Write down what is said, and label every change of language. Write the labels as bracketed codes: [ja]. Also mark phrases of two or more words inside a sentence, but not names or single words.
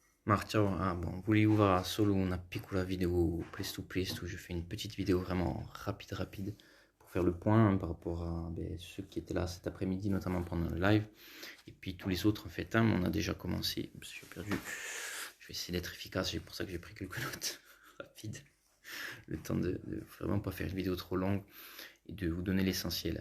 [it] Ciao, bon, volevo fare solo una piccola vidéo presto presto, [fr] je fais une petite vidéo vraiment rapide pour faire le point par rapport à ceux qui étaient là cet après-midi, notamment pendant le live, et puis tous les autres en fait, on a déjà commencé, j'ai perdu, je vais essayer d'être efficace, c'est pour ça que j'ai pris quelques notes rapides, le temps de vraiment pas faire une vidéo trop longue et de vous donner l'essentiel.